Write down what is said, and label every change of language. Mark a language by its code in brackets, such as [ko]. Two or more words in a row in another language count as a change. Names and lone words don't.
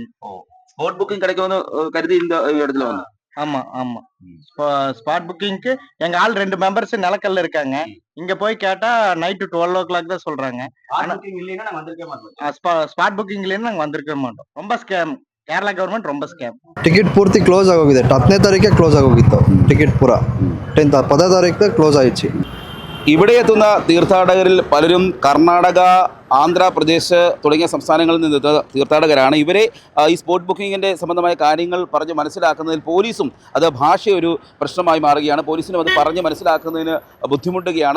[ta] ஸ்பாட் புக்கிங் கிடைக்கும் கருதி இந்த இடத்துல வந்து. ஆமா ஆமா, ஸ்பாட் புக்கிங்க்கு எங்க ஆள் 2 மெம்பர்ஸ் நிலக்கல்ல இருக்காங்க. இங்க போய் கேட்டா நைட்டு 12 o'clock தான் சொல்றாங்க. ஸ்பாட் புக்கிங் இல்லைன்னா நாங்க வந்திருக்க மாட்டோம். ரொம்ப ஸ்கேம். [kn] ಕೇರಳ ಗವರ್ಮೆಂಟ್ ரொம்ப ಸ್ಕ್ಯಾಮ್. ಟಿಕೆಟ್ ಪೂರ್ತಿ ಕ್ಲೋಸ್ ಆಗೋಗಿದೆ. 10ನೇ ತಾರೀಕೆ ಕ್ಲೋಸ್ ಆಗೋಗಿತ್ತು ಟಿಕೆಟ್ ಪೂರ. 10ನೇ ತಾರೀಕು ಕ್ಲೋಸ್ ಆಯಿತು. [ml] ഇവിടെ എത്തുന്ന തീർത്ഥാടകരിൽ പലരും കർണാടക, ആന്ധ്രാപ്രദേശ് തുടങ്ങിയ സംസ്ഥാനങ്ങളിൽ നിന്ന് തീർത്ഥാടകരാണ്. ഇവരെ ഈ സ്പോട്ട് ബുക്കിങ്ങിൻ്റെ സംബന്ധമായ കാര്യങ്ങൾ പറഞ്ഞ് മനസ്സിലാക്കുന്നതിൽ പോലീസും അത് ഭാഷ ഒരു പ്രശ്നമായി മാറുകയാണ്. പോലീസിനും അത് പറഞ്ഞ് മനസ്സിലാക്കുന്നതിന് ബുദ്ധിമുട്ടുകയാണ്.